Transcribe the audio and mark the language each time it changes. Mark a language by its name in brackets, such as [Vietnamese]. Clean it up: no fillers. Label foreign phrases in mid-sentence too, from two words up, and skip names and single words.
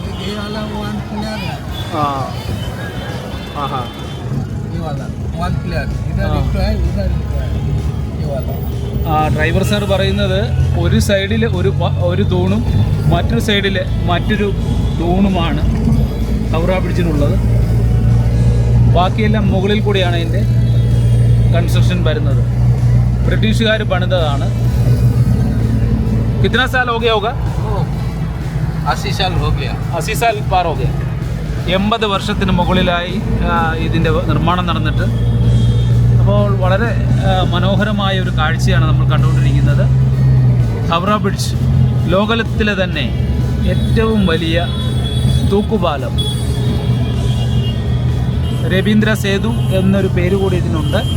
[Malayalam] ഡ്രൈവർ സാർ പറയുന്നത് ഒരു സൈഡിൽ ഒരു തൂണും മറ്റൊരു സൈഡിൽ മറ്റൊരു തൂണുമാണ് ഹൗറ ബ്രിഡ്ജിനുള്ളത്. ബാക്കിയെല്ലാം മുകളിൽ കൂടിയാണ് അതിൻ്റെ കൺസ്ട്രക്ഷൻ വരുന്നത്. ബ്രിട്ടീഷുകാർ പണിതതാണ്. [Hindi] कितना साल हो गया होगा? 80 साल हो गया. 80 साल पार हो गया. [Malayalam] 80 വർഷത്തിന് മുകളിലായി ഇതിൻ്റെ നിർമ്മാണം നടന്നിട്ട്. അപ്പോൾ വളരെ മനോഹരമായ ഒരു കാഴ്ചയാണ് നമ്മൾ കണ്ടുകൊണ്ടിരിക്കുന്നത്. ഹൗറ ബ്രിഡ്ജ് ലോകത്തിലെ തന്നെ ഏറ്റവും വലിയ തൂക്കുപാലം. രവീന്ദ്ര സേതു എന്നൊരു പേര് കൂടി ഇതിനുണ്ട്.